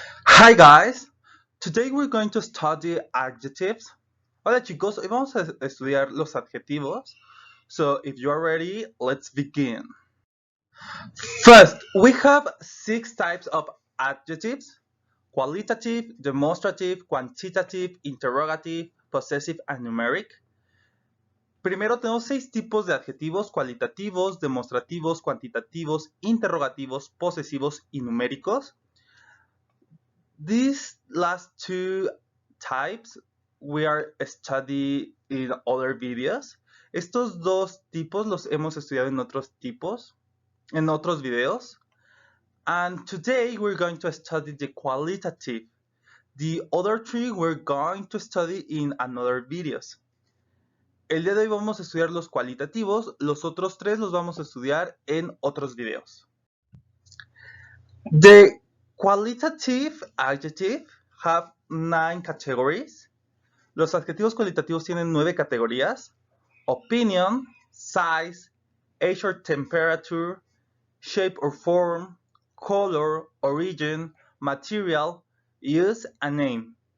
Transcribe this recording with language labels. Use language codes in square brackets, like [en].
[en] Hi guys, today we're going to study adjectives. [es] Hola chicos, hoy vamos a estudiar los adjetivos. [en] So if you are ready, let's begin. First, we have 6 types of adjectives: qualitative, demonstrative, quantitative, interrogative, possessive, and numeric. [es] Primero tenemos 6 tipos de adjetivos: cualitativos, demostrativos, cuantitativos, interrogativos, posesivos y numéricos. [en] These last 2 types we are studying in other videos. [es] Estos 2 tipos los hemos estudiado en otros videos. [en] And today we're going to study the qualitative. The other 3 we're going to study in another videos. [es] El día de hoy vamos a estudiar los cualitativos, los otros 3 los vamos a estudiar en otros videos. [en] The qualitative adjective have 9 categories. [es] Los adjetivos cualitativos tienen 9 categorías: [en] opinion, size, age or temperature, shape or form, color, origin, material, use, and name.